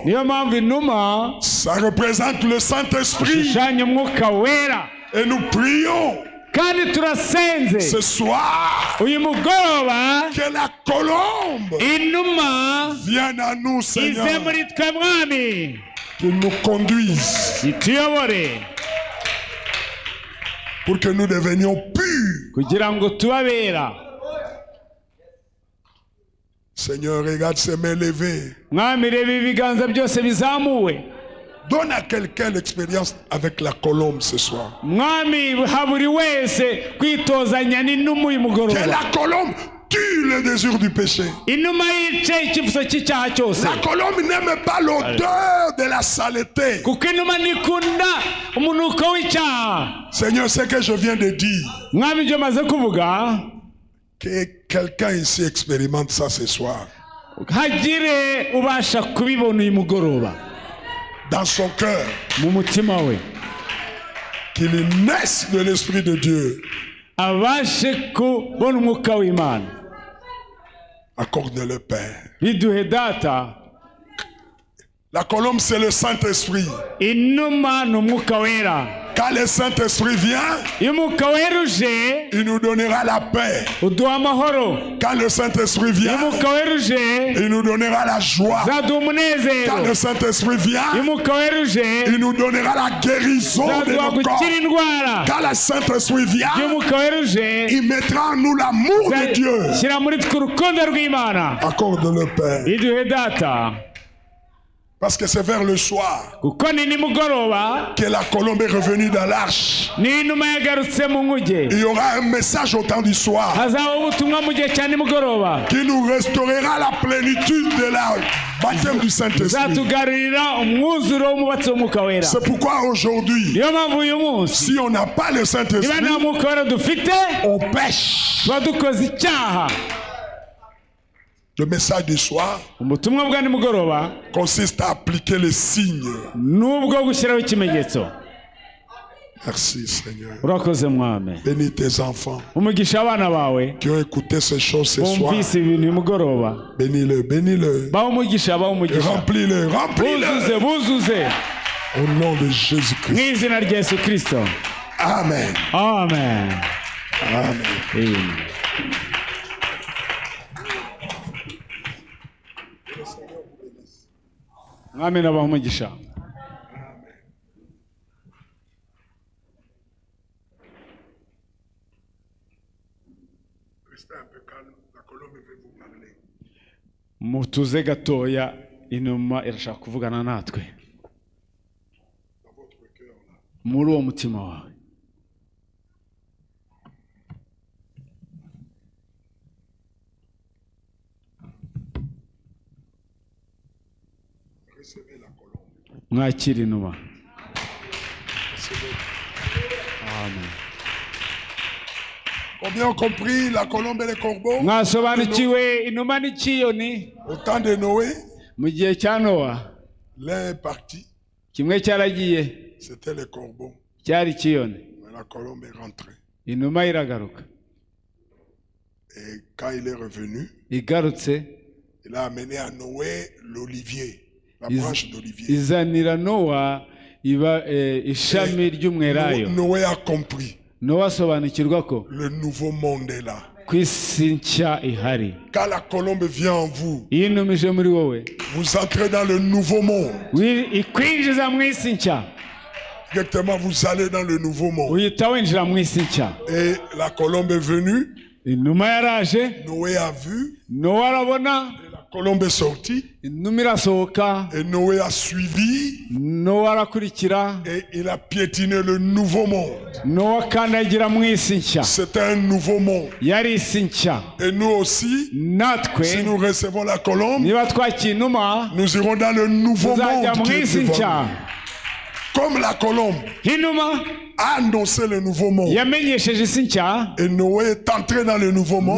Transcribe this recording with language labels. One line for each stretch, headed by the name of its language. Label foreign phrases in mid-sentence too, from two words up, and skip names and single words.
Kinyarwanda: Niyo mpamvu inuma
French: ça représente le Saint-Esprit.
Kinyarwanda: ishushanya umwuka wera.
French: Et nous prions
Kinyarwanda: Kandi turasenze
French: ce soir
Kinyarwanda: uyu mugoroba
French: que la colombe
Kinyarwanda: inuma
French: vienne à nous,
Kinyarwanda: ize
French: Seigneur,
Kinyarwanda: muri twe mwami,
French: qu'il nous conduise,
Kinyarwanda: ituyobore
French: pour que nous devenions purs.
Kinyarwanda: kugira ngo tubabera.
French: Seigneur, regarde ces mains levées.
Kinyarwanda: Mwami, reba ibiganza byose bizamuwe.
French: Donne à quelqu'un l'expérience avec la colombe ce soir.
Kinyarwanda: mwami ha buri wese kwitozanya n'inuma uyu
French: Que
Kinyarwanda: mugoroba.
French: la colombe tue le désir du péché.
Kinyarwanda: Inuma yice icyifuzo cy'icyaha cyose.
French: La colombe n'aime pas l'odeur de la saleté.
Kinyarwanda: kuko inuma ntikunda umunuko w'icyaha.
French: Seigneur, ce que je viens de dire,
Kinyarwanda: mwami ibyo maze kuvuga,
French: que quelqu'un ici expérimente ça ce soir.
Kinyarwanda: hagire ubasha kubibona uyu mugoroba
French: Dans son cœur,
Kinyarwanda: mu mutima we,
French: qu'il naisse de l'Esprit de Dieu.
Kinyarwanda: abashe kubona umwuka w'Imana.
French: Accorde-le, Père.
Kinyarwanda: biduhe data.
French: La colombe, c'est le Saint-Esprit.
Kinyarwanda: inuma ni umwuka wera.
French: Quand le Saint-Esprit vient,
Kinyarwanda: iyo umwuka wera uje
French: il nous donnera la paix.
Kinyarwanda: uduha amahoro.
French: Quand le Saint-Esprit
Kinyarwanda: iyo
French: vient,
Kinyarwanda: umwuka wera uje
French: il nous donnera la joie.
Kinyarwanda: zaduha
French: Quand
Kinyarwanda: umunezero.
French: le Saint-Esprit
Kinyarwanda: iyo
French: vient,
Kinyarwanda: umwuka wera uje
French: il nous donnera la guérison de
Kinyarwanda: zaduha
French: nos corps.
Kinyarwanda: gukira indwara.
French: Quand le Saint-Esprit
Kinyarwanda: iyo
French: vient,
Kinyarwanda: umwuka wera uje
French: il mettra en nous l'amour de Dieu.
Kinyarwanda: shyira muri twe urukundo rw'Imana.
French: Accorde-le, Père.
Kinyarwanda: biduhe data.
French: Parce que c'est vers le soir
Kinyarwanda: kuko ni nimugoroba
French: que la colombe est revenue dans l'arche.
Kinyarwanda: n'inuma yagarutse mu nkuge.
French: Il y aura un message au temps du soir
Kinyarwanda: hazaba ubutumwa mu gihe cya nimugoroba
French: qui nous restaurera la plénitude de la baptême du Saint-Esprit.
Kinyarwanda: zatugarurira umwuzuro w'umubatsi w'umwuka wera.
French: C'est pourquoi aujourd'hui,
Kinyarwanda: niyo mpamvu uyu munsi
French: si on n'a pas le
Kinyarwanda: niba
French: Saint-Esprit,
Kinyarwanda: nta mwuka wera dufite
French: on pêche.
Kinyarwanda: tuba dukoze icyaha.
French: Le message du soir
Kinyarwanda: ubutumwa bwa nimugoroba
French: consiste à appliquer les signes.
Kinyarwanda: n'ubwo gushyiraho ikimenyetso.
French: Merci Seigneur.
Kinyarwanda: urakoze mwami.
French: Bénis tes enfants
Kinyarwanda: umugisha abana bawe
French: qui ont écouté ces choses ce soir.
Kinyarwanda: bumvise ibintu uyu mugoroba.
French: Bénis-le, bénis-le.
Kinyarwanda: baho umugisha baho umugisha.
French: Remplis-le, remplis-le.
Kinyarwanda: buzuze
French: Au nom de
Kinyarwanda: mu
French: Jésus-Christ.
Kinyarwanda: izina rya Yesu Kristo.
French: Amen.
Kinyarwanda: amen.
French: Amen.
Kinyarwanda: Amen. mwami nabaha umugisha.
French: Restez un peu calme, la colombe veut vous parler.
Kinyarwanda: mutuze gatoya, inuma irashaka kuvugana natwe.
French: Dans votre cœur là.
Kinyarwanda: muri uwo mutima wawe.
French: Recevez la colombe.
Kinyarwanda: mwakira inuma.
French: Recevez.
Kinyarwanda: amen.
French: Combien ont compris la colombe et les corbeaux?
Kinyarwanda: mwasobanukiwe inuma n'ikiyoni?
French: Au temps de Noé,
Kinyarwanda: mu gihe cya Nowa
French: l'un est parti,
Kinyarwanda: kimwe cyaragiye
French: c'était les corbeaux.
Kinyarwanda: cyari ikiyoni,
French: Mais la colombe est rentrée.
Kinyarwanda: inuma iragaruka.
French: Et quand il est revenu,
Kinyarwanda: igarutse
French: il a amené à Noé l'olivier, la Is- branche d'olivier.
Kinyarwanda: izanira Nowa ishami ry'umwelayo.
French: Noé a compris,
Kinyarwanda: Nowa asobanukirwa ko
French: le nouveau monde est là.
Kinyarwanda: ku isi nshya ihari.
French: Quand la colombe vient en vous,
Kinyarwanda: iyo inuma ije muri wowe
French: vous entrez dans le nouveau monde.
Kinyarwanda: ikwinjiza mu isi nshya,
French: Directement, vous allez dans le nouveau monde.
Kinyarwanda: uhita winjira mu isi nshya.
French: Et la colombe est venue,
Kinyarwanda: inuma yaraje,
French: Noé a vu,
Kinyarwanda: Nowa arabona,
French: et la colombe est sortie,
Kinyarwanda: inuma irasohoka,
French: et Noé a suivi,
Kinyarwanda: Nowa arakurikira,
French: et il a piétiné le nouveau monde.
Kinyarwanda: Nowa akandagira mu isi nshya.
French: C'était un nouveau monde.
Kinyarwanda: yari isi nshya.
French: Et nous aussi,
Kinyarwanda: natwe
French: si nous recevons la colombe,
Kinyarwanda: niba twakira inuma
French: nous irons dans le nouveau
Kinyarwanda: tuzajya
French: monde
Kinyarwanda: mu
French: qui est
Kinyarwanda: isi
French: devant
Kinyarwanda: nshya.
French: nous. Comme la colombe
Kinyarwanda: inuma
French: a annoncé le nouveau monde.
Kinyarwanda: yamenyesheje isi nshya,
French: Et Noé est entré dans le nouveau monde.